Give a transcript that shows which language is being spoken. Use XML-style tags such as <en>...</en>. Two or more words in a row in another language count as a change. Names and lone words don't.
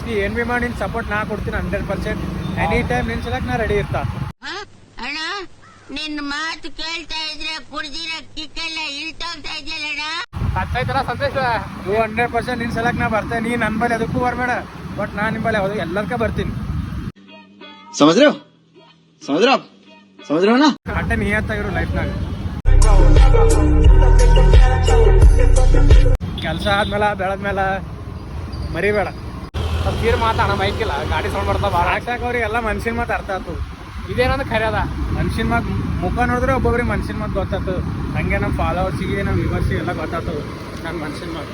<kn>ನೀ ಏನ್ ಬಿ ಮಾಡಿ ನಿನ್ ಸಪೋರ್ಟ್ ನಾ ಕೊಡ್ತೀನಿ 100%.</kn> <en>any time</en> <kn>ನಿನ್ ಸಲಕ್ ನಾ ರೆಡಿ ಇರ್ತಾ. ಅಣ್ಣ ನಿನ್ನ ಮಾತು ಕೇಳ್ತಾ ಇದ್ರೆ ಕುಡ್ದಿರ ಕಿಕ್ಕೆಲ್ಲ ಇಳ್ತೋಗ್ತಾ ಇದೆಯಲ್ಲಣ್ಣ. ಹತ್ತೈತಲ್ಲ ಸಂದೇಶ್. 100% ನಿನ್ ಸಲಕ್ ನಾ ಬರ್ತೇನೆ. ನೀ ನನ್ ಬಲ್ಲಿ ಅದಕ್ಕೂ ಬರ್ಬೇಡ. ಬಟ್ ನಾ ನಿಂಬಲ್ಲಿ ಎಲ್ಲದಕ್ಕ ಬರ್ತೀನಿ.</kn> <hi>समझ रहे हो</hi> <kn>ಅಟ್ಟೆ ನಿಯತ್ತಾಗಿರು ಲೈಫ್ನಾಗ. ಕೆಲಸ ಆದ್ಮೇಲೆ ಬೆಳದ್ಮೇಲೆ ಮರಿಬೇಡ. ತೀರ್ ಮಾತಾಡ ಮೈಕಿಲ್ಲ, ಗಾಡಿ ಸೌಂಡ್ ಬರ್ತಾವ ಭಾಳ. ಸಾಕ್ ಅವ್ರಿಗೆ ಎಲ್ಲ ಮನ್ಸಿನ ಮಾತು ಅರ್ಥ ಆಯ್ತು. ಇದೇನಂದ್ರೆ ಖರೆ ಅದ. ಮನ್ಸಿನ ಮಾತು ಮುಖ ನೋಡಿದ್ರೆ ಒಬ್ಬೊಬ್ರಿಗೆ ಮನ್ಸಿನ ಮಾತು ಗೊತ್ತಾಯ್ತು. ಹಂಗೆ ನಮ್ಮ ಫಾಲೋವರ್ಸಿಗೆ ನಮ್ಮ ವ್ಯೂವರ್ಸಿಗೆ ಎಲ್ಲ ಗೊತ್ತಾಯ್ತದೆ ನನ್ನ ಮನ್ಸಿನ ಮಾತು.</kn>